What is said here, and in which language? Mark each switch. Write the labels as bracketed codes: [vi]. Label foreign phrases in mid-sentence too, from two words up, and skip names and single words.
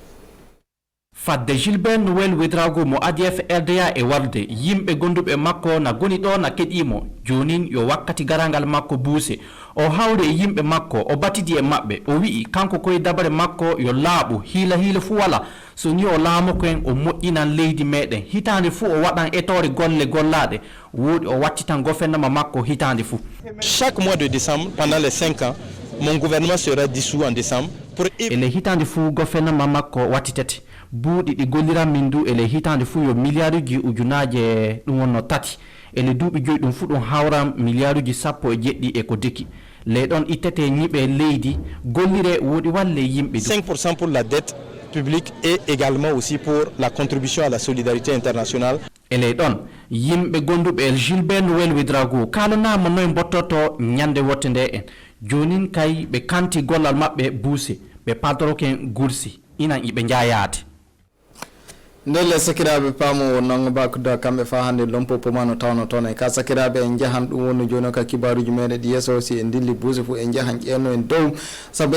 [ff] fadde Gilbert Noël Ouédraogo mo ADFRDA e walde yimɓe gonduɓe makko na goni ɗo na keɗimo jonin yo wakkati garangal makko buuse o hawre e yimɓe makko o batidi e maɓɓe o wi'i kanko koye dabare makko yo laaɓu hiila fu wala so ni o laamoko en o moƴƴinan leydi meɗen hitande fu o waɗan etore golle gollaɗe woodi o wattitan gofennama makko hitande fu. [fr] Chaque mois de décembre pendant les 5 ans mon gouvernement sera dissous en décembre pour [ff] ele hitande fu gofennama makko wattitete buuɗi ɗi golliran min du ele hitande fu yo milliarduji ujunaje ɗum wonno tati ele duuɓi joyi ɗum fu ɗum hawran milliarduji 17 e ko deki ley ɗon ittete ñiɓe leydi gollire woɗi walle yimɓe [fr] 5% pour la dette publique et également aussi pour la contribution à la solidarité internationale. [ff] ele ɗon yimɓe gonduɓe Gilbert Noël Ouédraogo kalanama noye bottoto ñande wotte nde en jonin kay ɓe kanti gollal maɓɓe buuse ɓe padoroken gursi inan iɓe jayade ndelle sakiraɓe paamo non bakuda kamɓe fa hande lompo pomano tawno toon e ka sakiraɓe en jahan ɗum wonno joni ka kibaruji meɗen ɗi yesso si en dilli buuse fo en jahan ƴeerno en dow saabu